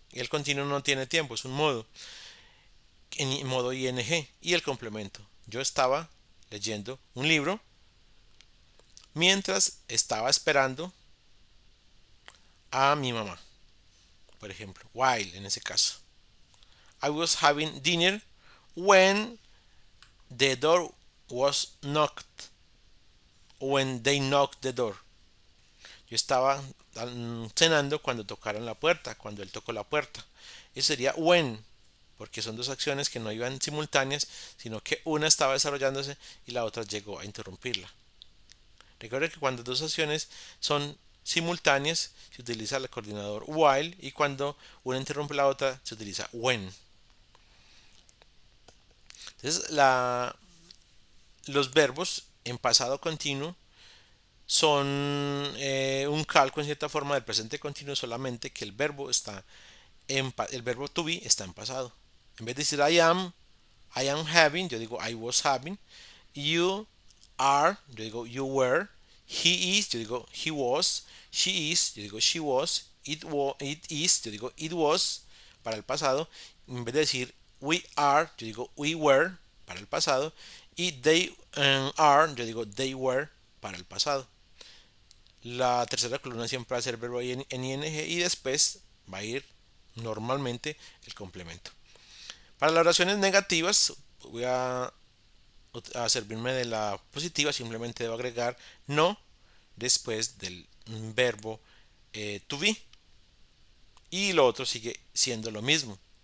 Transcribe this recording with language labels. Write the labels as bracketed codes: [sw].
[es] Y el continuo no tiene tiempo, es un modo. En modo ing. Y el complemento. Yo estaba leyendo un libro mientras estaba esperando a mi mamá. Por ejemplo, while en ese caso. [en] I was having dinner when the door was knocked. When they knocked the door. [es] Yo estaba cenando cuando tocaron la puerta, cuando él tocó la puerta. Eso sería when, porque son dos acciones que no iban simultáneas, sino que una estaba desarrollándose y la otra llegó a interrumpirla. Recuerda que cuando dos acciones son simultáneas se utiliza el coordinador while y cuando una interrumpe la otra se utiliza when. Entonces los verbos en pasado continuo son un calco en cierta forma del presente continuo, solamente que el verbo to be está en pasado. En vez de decir [en] I am having, [es] yo digo [en] I was having. You are, [es] yo digo [en] you were. He is, yo digo he was. She is, [es] yo digo [en] she was. It is, [es] yo digo [en] it was [es] para el pasado. En vez de decir [en] we are, [es] yo digo [en] we were [es] para el pasado. Y [en] they are, [es] yo digo [en] they were [es] para el pasado. La tercera columna siempre va a ser verbo en ing y después va a ir normalmente el complemento. Para las oraciones negativas voy a servirme de la positiva, simplemente debo agregar no después del verbo to be y lo otro sigue siendo lo mismo.